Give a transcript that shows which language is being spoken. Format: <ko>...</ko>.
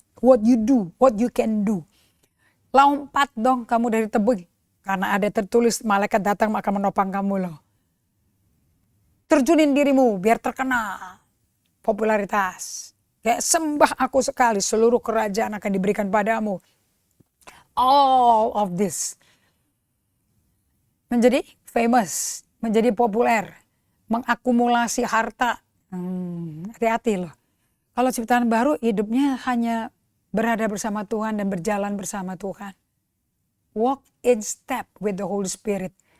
<en>What you do, what you can do.</en> <id>Lompat dong kamu dari tebing. Karena ada tertulis malaikat datang akan menopang kamu loh. Terjunin dirimu biar terkenal. Popularitas. Kayak sembah aku sekali, seluruh kerajaan akan diberikan padamu.</id> <en>All of this.</en> <id>Menjadi famous, menjadi populer. Mengakumulasi harta. Hati-hati loh. Kalau ciptaan baru hidupnya hanya berada bersama Tuhan dan berjalan bersama Tuhan.</id> <en>Walk in step with the Holy Spirit.</en>